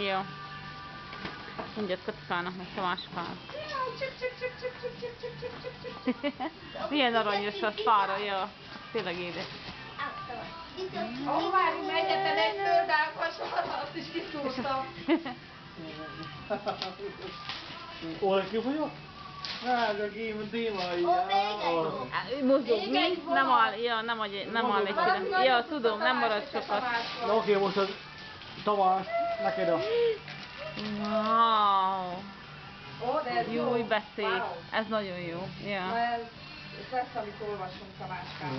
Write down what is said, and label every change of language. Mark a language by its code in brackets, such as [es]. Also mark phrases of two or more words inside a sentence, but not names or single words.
[hu] Jó. Mondjad Katikának, meg Tamásikának. Milyen aranyos az fára, ja. Tényleg édes. Ó, várjunk, mert egyetlen egy földálkasat, azt is kiszúrtam. [pt] Olha que foi, ó. Nada, aqui, não tem mais. [hu] Mozog, mi? Nem áll, ja, nem áll egy kire. Ja, tudom, nem marad sokat. Na oké, most az Tamás, neked a... Wow! Ó, de ez Jó, jó. de szép. Wow. Ez nagyon jó. Na Ja. ez lesz, amit olvasunk Tamáskán.